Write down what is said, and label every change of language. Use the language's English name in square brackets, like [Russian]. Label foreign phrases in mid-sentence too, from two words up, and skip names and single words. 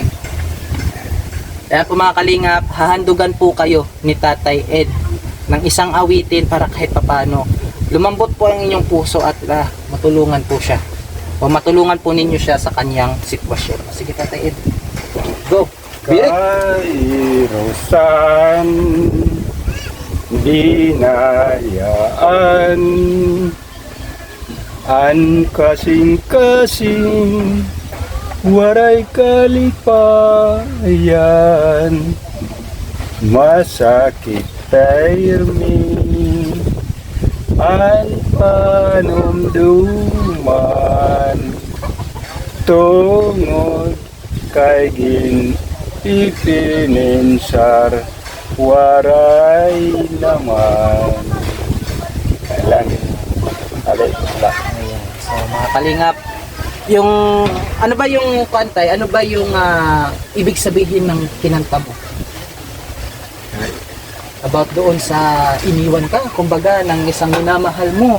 [Filipino] Kaya po, mga Kalingap, hahandugan po kayo ni Tatay Ed ng isang awitin para kahit papano lumambot po ang inyong puso at matulungan po siya o matulungan po ninyo siya sa kanyang sitwasyon. Sige, Tatay Ed, go! [Waray] Kairosan dinayaan an kasing-kasing waray kalipayan masakit tayrmi an panumduman tungod kay ipininsar waray naman. [Filipino] Kailan? Alay, wala. Ayan. So, mga Kalingap, yung ano ba yung kantay? Ano ba yung ibig sabihin ng kinanta mo? About doon sa iniwan ka, kumbaga, ng isang minamahal mo.